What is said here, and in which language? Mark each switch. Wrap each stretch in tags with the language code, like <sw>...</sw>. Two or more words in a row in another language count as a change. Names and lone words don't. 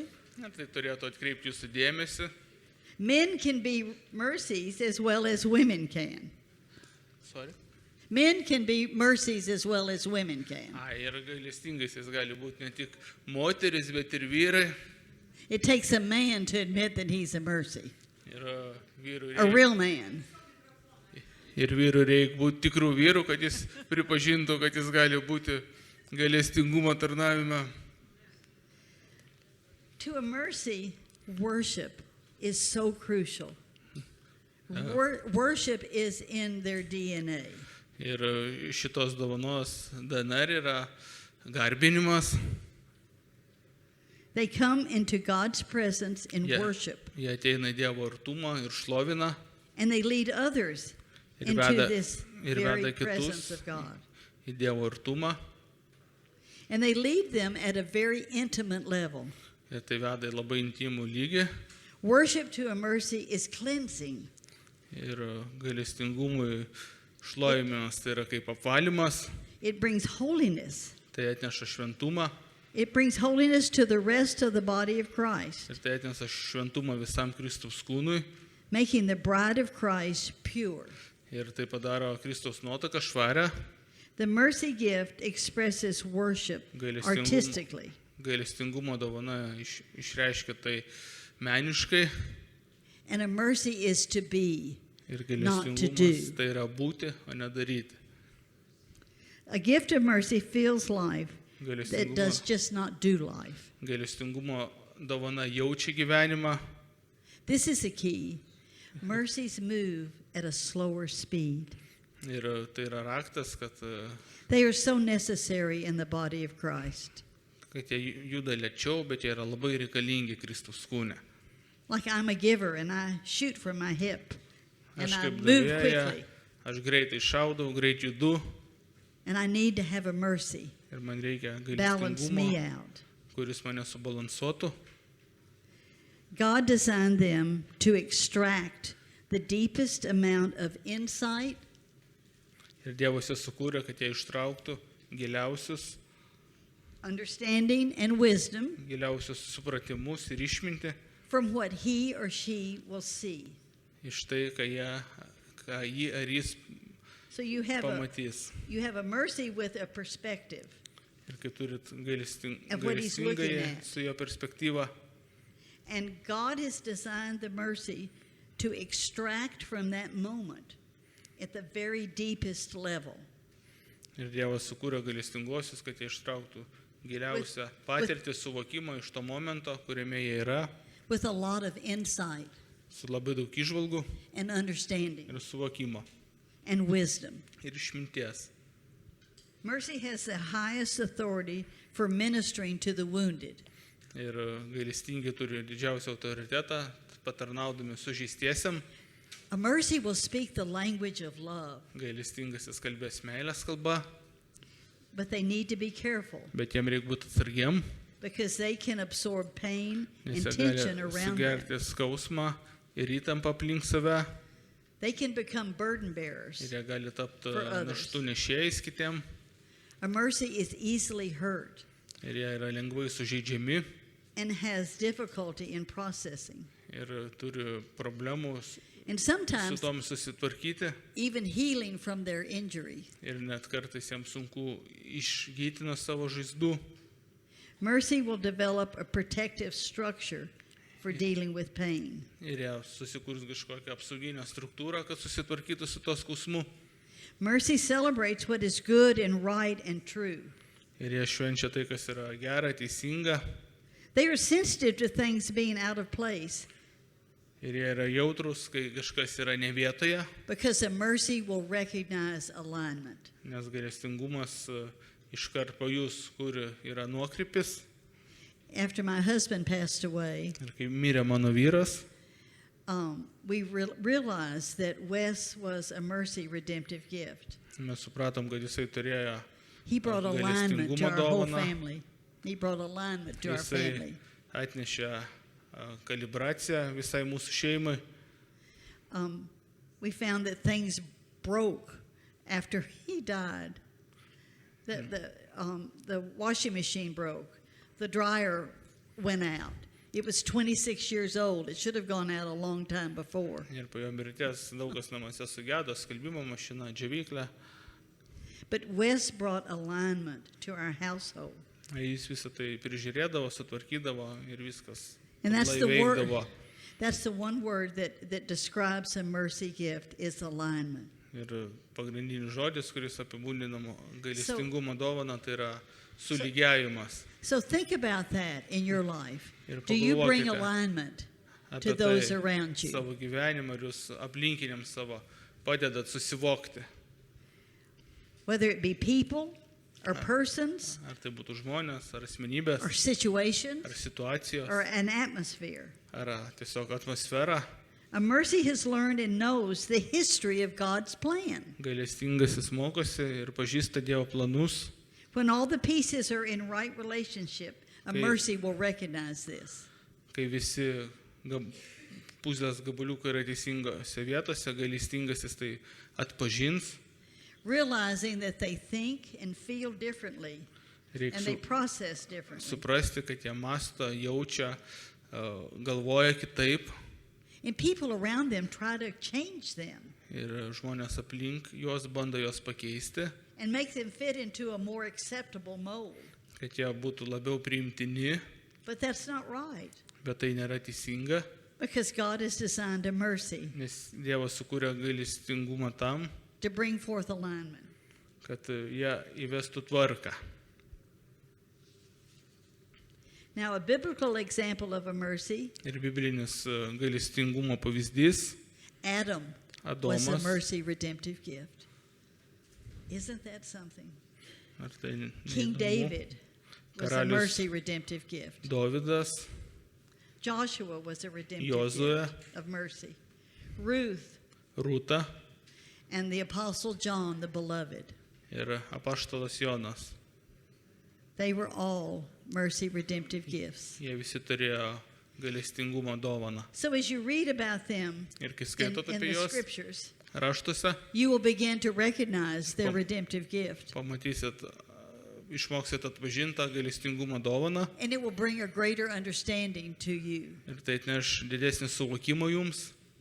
<lt>Na, tai turėtų atkreipti jūsų dėmesį.</lt> <en>Men can be mercies as well as women can. Sorry. Men can be mercies as well as women can.</en> <lt>Ir gailestingais jis gali būti ne tik moteris, bet ir vyrai.</lt> <en>It takes a man to admit that he's a mercy,</en> <lt>Ir vyrų</lt> <en>a</en> <lt>reikia,</lt> <en>real man.</en> <lt>būti tikrų vyrų, kad jis pripažintų, kad jis gali būti gailestingumo tarnavime.</lt> <en>To a mercy, worship is so crucial. Worship is in their DNA.</en> <lt>Ir šitos dovanos DNR yra garbinimas.</lt> <en>They come into God's presence in</en> <lt>Jie</lt> <en>worship,</en> <lt>ateina į Dievo artumą ir šlovina.</lt> <en>and they lead others</en> <lt>ir</lt> <en>into</en> <lt>veda,</lt> <en>this</en> <lt>ir</lt> <en>very</en> <lt>veda</lt> <en>presence</en> <lt>kitus</lt> <en>of God.</en> <lt>į Dievo artumą.</lt> <en>And they lead them at a very intimate level.</en> <lt>Ir tai veda į labai intimų lygį.</lt> <en>Worship to a mercy is cleansing.</en> <lt>Ir gailestingumui šlovinimas tai yra kaip apvalymas,</lt> <en>It brings holiness.</en> <lt>tai atneša šventumą</lt> <en>It brings holiness to the rest of the body of Christ,</en> <lt>ir tai atneša šventumą visam Kristaus kūnui</lt> <en>making the bride of Christ pure.</en> <lt>ir tai padaro Kristaus nuotaką švarę.</lt> <en>The mercy gift expresses worship</en> <lt>Gailestingum-</lt> <en>artistically.</en> <lt>Gailestingumo dovana išreiškia tai meniškai</lt> <en>And a mercy is to be.</en> <lt>ir</lt> <en>Not to</en> <lt>gailestingumas</lt> <en>do.</en> <lt>tai yra būti, o ne daryti.</lt> <en>A gift of mercy fills life that does</en> <lt>Gailestingumo,</lt> <en>just not do life.</en> <lt>gailestingumo dovana jaučia gyvenimą.</lt> <en>This is the key. Mercies move at a slower speed.</en> <lt>Ir tai yra raktas, kad</lt> <en>They are so necessary in the body of Christ.</en> <lt>jie juda lėčiau, bet jie yra labai reikalingi Kristaus kūne.</lt> <en>Like I'm a giver and I shoot from my hip and</en> <lt>Aš</lt> <en>I</en> <lt>kaip</lt> <en>move</en> <lt>davėja,</lt> <en>quickly</en> <lt>aš greitai šaudau, greit judu</lt> <en>and I need to have a mercy</en> <lt>ir man reikia</lt> <en>balance me</en> <lt>gailestingumo,</lt> <en>out.</en> <lt>kuris mane subalansuotų.</lt> <en>God designed them to extract the deepest amount of insight,</en> <lt>Ir Dievas jas sukūrė, kad jie ištrauktų giliausius</lt> <en>understanding, and wisdom</en> <lt>supratimus ir išmintį</lt> <en>from what he or she will see.</en> <lt>iš tai, ką jį ar jis</lt> <en>So you have</en> <lt>pamatys.</lt> <en>a mercy with a perspective.</en> <lt>Ir kai turit</lt> <en>Of what he's looking</en> <lt>gailestingąjį</lt> <en>at.</en> <lt>su jo perspektyva,</lt> <en>And God has designed the mercy to extract from that moment at the very deepest level.</en> <lt>ir Dievas sukūrė gailestinguosius, kad jie ištrauktų giliausią patirtį, suvokimą iš to momento, kuriame jie yra,</lt> <en>With a lot of insight</en> <lt>su labai daug įžvalgų</lt> <en>and understanding</en> <lt>ir suvokimo</lt> <en>and wisdom.</en> <lt>ir išminties.</lt> <en>Mercy has the highest authority for ministering to the wounded.</en> <lt>Ir gailestingi turi didžiausią autoritetą, patarnaudami sužeistiesiam.</lt> <en>A mercy will speak the language of love,</en> <lt>Gailestingasis kalbės meilės kalba,</lt> <en>but they need to be careful</en> <lt>bet jiem reikia būti atsargiem,</lt> <en>because they can absorb pain</en> <lt>nes</lt> <en>and</en> <lt>jie gali</lt> <en>tension around them.</en> <lt>sugerti skausmą ir įtampą aplink save</lt> <en>They can become burden</en> <lt>ir</lt> <en>bearers.</en> <lt>jie gali tapti</lt> <en>For others.</en> <lt>naštų nešėjais kitiem</lt> <en>A mercy is easily hurt</en> <lt>ir jie yra lengvai sužeidžiami</lt> <en>and has difficulty in processing.</en> <lt>ir turi problemų su</lt> <en>And sometimes</en> <lt>tom susitvarkyti</lt> <en>even healing from their injury.</en> <lt>ir net kartais jiems sunku išgyti nuo savo žaizdų.</lt> <en>Mercy will develop a protective structure for dealing with pain.</en> <lt>Ir jie susikurs kažkokią apsauginę struktūrą, kad susitvarkytų su to skausmu.</lt> <en>Mercy celebrates what is good and right and true.</en> <lt>Ir jie švenčia tai, kas yra gera, teisinga.</lt> <en>They are sensitive to things being out of place</en> <lt>Ir jie yra jautrus, kai kažkas yra ne vietoje,</lt> <en>because a mercy will recognize alignment.</en> <lt>nes gailestingumas iškart pajus, kur yra nuokrypis.</lt> <en>After my husband passed away,</en> <lt>Ir kai mirė mano vyras,</lt> <en>we realized that Wes was a mercy redemptive gift.</en> <lt>mes supratom, kad jisai turėjo,</lt> <en>He brought alignment to our whole</en> <lt>Gailestingumo dovaną.</lt> <en>family. He brought alignment to our</en> <lt>jisai</lt> <en>family.</en> <lt>atnešė kalibraciją visai mūsų šeimai.</lt> <en>We found that things broke after he died. The washing machine broke. The dryer went out. It was 26 years old. It should have gone out a long time before.</en> <lt>Ir po jo mirties daug kas namuose sugedo, skalbimo mašina, džiovyklė.</lt> <en>But Wes brought alignment to our household.</en> <lt>Jis visą tai prižiūrėdavo, sutvarkydavo ir viskas</lt> <en>And that's the</en> <lt>blaiviai</lt> <en>word.</en> <lt>veikdavo.</lt> <en>That's the one word that describes a mercy gift is alignment.</en> <lt>Ir pagrindinis žodis, kuris apibūdina gailestingumo dovaną, tai yra sulygiavimas.</lt> <en>So think about that in your life.</en> <lt>Ir</lt> <en>Do you bring</en> <lt>pagalvokite</lt> <en>alignment</en> <lt>Apie</lt> <en>to those</en> <lt>tai</lt> <en>around you?</en> <lt>savo gyvenimą ir jūs aplinkiniams savo padedat susivokti.</lt> <en>Whether it be people or persons</en> <lt>Ar tai būtų žmonės, ar asmenybės,</lt> <en>or situations</en> <lt>ar situacijos,</lt> <en>or an atmosphere.</en> <lt>ar tiesiog atmosfera.</lt> <en>A mercy has learned and knows the history of God's plan.</en> <lt>Gailestingasis mokosi ir pažįsta Dievo planus.</lt> <en>When all the pieces are in right relationship, a Okay. mercy will recognize this.</en> <lt>Kai visi pusės gabaliukai yra teisingose vietose, gailestingasis tai atpažins.</lt> <en>Realizing that they think and feel differently and they</en> <lt>Reikia</lt> <en>process differently.</en> <lt>suprasti, kad jie mąsto, jaučia, galvoja kitaip.</lt> <en>And people around them try to change them</en> <lt>Ir žmonės aplink juos bando juos pakeisti,</lt> <en>and make them fit into a more acceptable mold.</en> <lt>kad jie būtų labiau priimtini,</lt> <en>But that's not right</en> <lt>bet tai nėra teisinga,</lt> <en>because God has designed a mercy</en> <lt>nes Dievas sukūrė gailestingumą tam,</lt> <en>to bring forth alignment.</en> <lt>kad jie įvestų tvarką.</lt> <en>Now, a biblical example of a mercy,</en> <lt>Ir biblinis gailestingumo pavyzdys</lt> <en>Adam was a</en> <lt>Adomas.</lt> <en>mercy redemptive gift. Isn't that something?</en> <lt>Ar tai</lt> <en>King</en> <lt>neįdomu?</lt> <en>David was a</en> <lt>Karalius</lt> <en>mercy redemptive gift.</en> <lt>Dovydas,</lt> <en>Joshua was a redemptive</en> <lt>Jozuė,</lt> <en>gift of mercy. Ruth</en> <lt>Rūta</lt> <en>and the Apostle John, the beloved.</en> <lt>ir apaštalas Jonas.</lt> <en>They were all mercy redemptive gifts.</en> <lt>Jie visi turėjo gailestingumo dovaną.</lt> <en>So as you read about them</en> <lt>Ir kai</lt> <en>in,</en> <lt>skaitot</lt> <en>in</en> <lt>apie</lt> <en>the</en> <lt>juos</lt> <en>scriptures,</en> <lt>raštuose,</lt> <en>you will begin to recognize their redemptive gift.</en> <lt>pamatysit, išmoksit atpažintą gailestingumo dovaną</lt> <en>And it will bring a greater understanding to you.</en> <lt>ir tai atneš didesnį suvokimą jums.</lt>